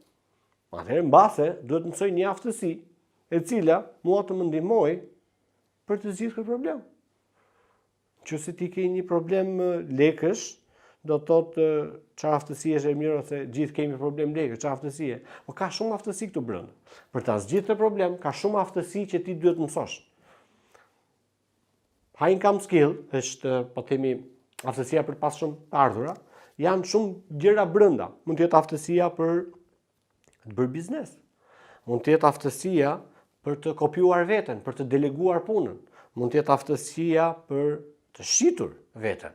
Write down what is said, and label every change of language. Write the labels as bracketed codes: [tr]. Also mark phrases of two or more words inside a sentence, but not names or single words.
[sq] Atëherë mbase duhet të mësoj një aftësi e cila mua të më ndihmoj për të zgjidhur këtë problem. Nëse ti ke një problem lekësh, do të thotë çfarë aftësie është e mirë ose gjithë kemi problem lekësh, çfarë aftësie. Po ka shumë aftësi këtu brenda. Për ta zgjidhur këtë problem, ka shumë aftësi që ti duhet të mësosh. [en] High income skill [sq] është, po themi, aftësia për të pasur shumë të ardhura, janë shumë gjëra brenda. Mund të jetë aftësia për të bërë biznes. Mund të jetë aftësia për të kopjuar veten, për të deleguar punën. Mund të jetë aftësia për të shitur veten.